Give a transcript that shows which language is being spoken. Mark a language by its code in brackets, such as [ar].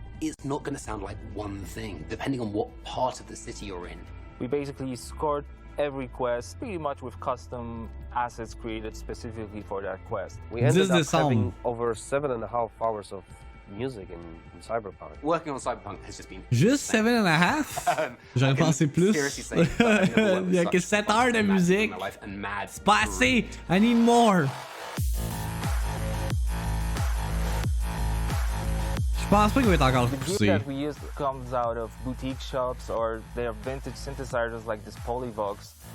[en] It's not going to sound like one thing, depending on what part of the city you're in. We basically scored every quest pretty much with custom assets created specifically for that quest. We ended up having over 7.5 hours of music in Cyberpunk. Working on Cyberpunk has just been... [fr] Juste 7.5? J'aurais pensé plus. Il y a que 7 heures de musique. C'est pas assez. [en] I need more. [fr] Je pense pas qu'il va être encore [en] The gear [fr] poussé. [en] that we use comes out of boutique shops, or they are vintage synthesizers like this Polyvox.